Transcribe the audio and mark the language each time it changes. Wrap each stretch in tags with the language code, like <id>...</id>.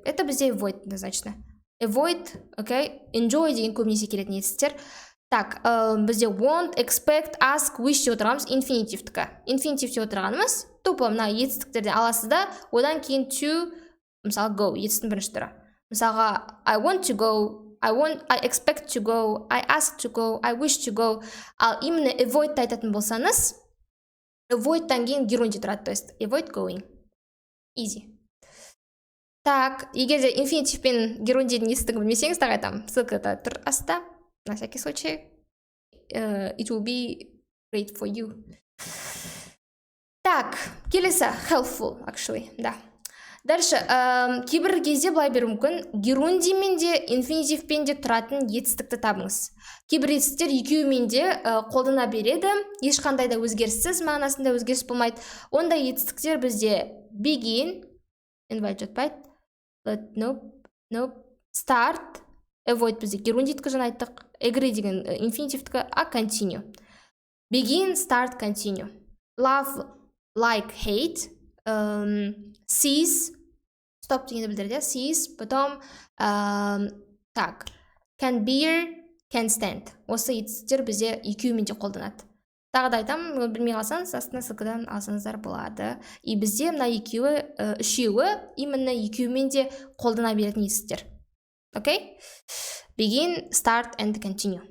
<kk>Это бізде avoid однозначно. Avoid, окей, enjoy деген көбінесе келетін етістіктер. Так, бізде want, expect, ask, wish деп отырғанымыз инфинитивтікі. Инфинитив деп отырғанымыз тупо мына етістіктерден аласыз да, одан кейін to, мысалы go, етістің бірінші түрі.</kk> <en>Мысалға I want to go, I expect to go, I ask to go, I wish to go.</en> <kk>Ал именно avoid айтатын болсаңыз, avoid-тан кейін герунди тұрады, то есть</kk> <en>avoid going. Easy.</en> <kk>Так, егер де инфинитив пен герундидің етістігін білмесеңіз, тағы айтамын, ссылкада тұр астта.</kk> <ru>На всякий случай,</ru> <en>it will be great for you.</en> <kk>Так, келесі</kk> <en>helpful, actually,</en> <kk>да. Дальше, кейбір кезде былай беру мүмкін, герундимен де, инфинитивпен де тұратын етістікті табыңыз. Кейбір етістіктер екеуімен де қолдана береді, ешқандай да өзгеріссіз, мағынасында өзгеріс болмайды. Ондай етістіктер бізде begin, invite жатпайды, nope, start, avoid бізде герундиткі жаңа айттық, agree деген инфинитивтікі, а continue.</kk> <en>Begin, start, continue. Love, like, hate, cease, stop</en> <kk>дегенді білдіреді,</kk> <en>cease,</en> <ru>потом, так,</ru> <en>can bear, can stand.</en> <kk>Осы етістіктер бізде екеуімен де қолданады. Тағы да айтам, білмей қалсаңыз, астына ссылкадан алсаңыздар болады. И бізде мына үшеуі именно екеуімен де қолдана беретін етістіктер. Окей?</kk> <en>Begin, start and continue.</en>